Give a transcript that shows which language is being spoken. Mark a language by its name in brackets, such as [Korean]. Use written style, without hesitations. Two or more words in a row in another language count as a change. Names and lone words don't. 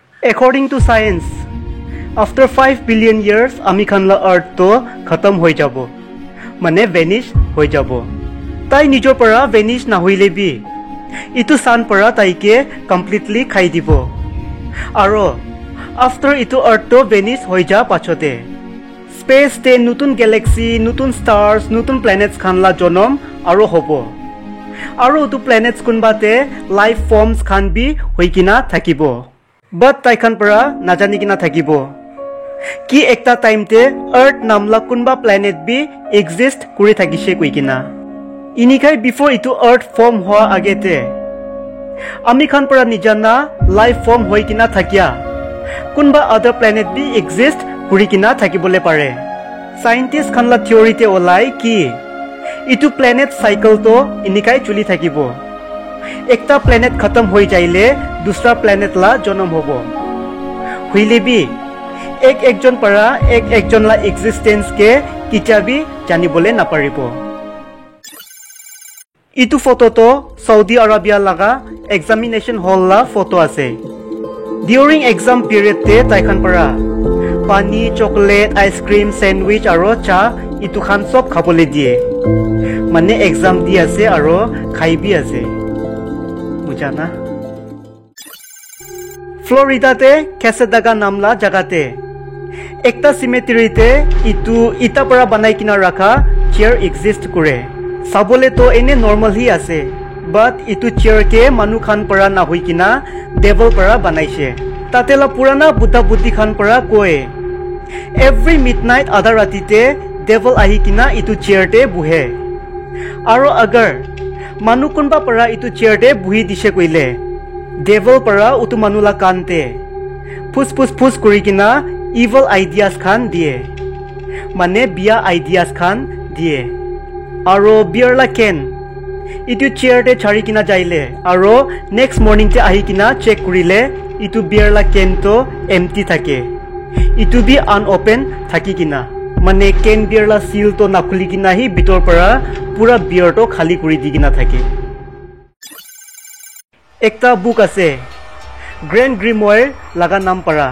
[English] According to science, after 5 billion years, [Naga Pidgin] ami khan la earth to khatam hoi jabo. Mane vanish hoi jabo. Tai nijor para vanish na hoile bi. Itu sun para tai ke completely khai dibo. Aro after itu earth to vanish hoi ja pachote. Space te nutun galaxy, nutun stars, nutun planets khan la jonom aro hobo. Aro tu planets kunbate [English] life forms [Naga Pidgin] khan bi hoikina thakibo. But tai khan para najani kina thakibo. Ki ekta time te earth namla kunba planet bi exist kuri thakise kuikina. Inikai before itu earth form hoa agete. Ami khan para nijana [English] life form [Naga Pidgin] hoikina thakia. Kunba [English] other planet [Naga Pidgin] bi exist kuri kina thakibole pare. Scientist khan la theory te olai ki itu [English] planet cycle [Naga Pidgin] to inikai chuli thakibo. Ekta planet khatam hoi jaile dusra planet la jonom hobo. Huile bi ek jon para ek jon la existence ke kicha bi janibole naparibo. Itu photo to Saudi Arabia laga [English] examination hall [Naga Pidgin] la photo ase. [English] During exam period [Naga Pidgin] te tai khan para pani, [English] chocolate, ice cream, sandwich [Naga Pidgin] aro cha itu khan sob khabole die. Mane exam di ase aro khai bi ase. Mujana Florida te Quesadaga namla jagate ekta cemetery te itu ita para banai kina rakha chair exist kore. Sabole to ene normal hi ase, but itu chair ke manu khan para na hoi kina devil para banaise. Tatela purana buddha buddhi khan para koe [English] every midnight [Naga Pidgin] adha rati te devil ahi kina itu chair te buhe. Aro agar manu kunba para itu chair te buhi dise koile devil para utu manula kante phus kuri kina [English] evil ideas [Naga Pidgin] khan die. Mane bia ideas khan die. Aro beer la ken itu chair te chari kina jaile aro [English] next morning [Naga Pidgin] te ahi kina check kurile itu beer la ken to empty thake. Itu bi unopen thaki kina. Mane ken beer la seal to nakhuli kina hi bitor para pura beer to khali kuri di kina thake. Ekta book ase Grand Grimoire laga nam para.